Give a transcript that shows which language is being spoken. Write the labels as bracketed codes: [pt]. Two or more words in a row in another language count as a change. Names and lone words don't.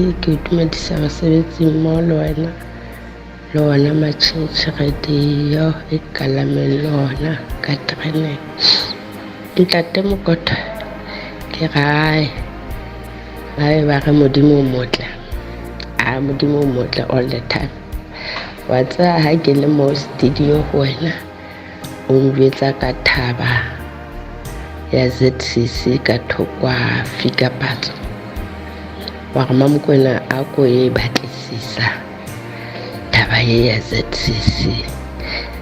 [st] Ke dumedisa basebetsi mmoho le wena, le ona Matjhentjhe Radio e kalameng le ona ka tereneng. Ntate Mokoto, ke rae ba re Modimo o motle, Modimo o motle [en] all the time. [st] Wa tseba ha ke le mo studio ho wena, o njwetsa ka thaba ya ZCC ka thokwa fika patso, wa re Mamokwena a ko e batlisisa taba ye ya ZCC.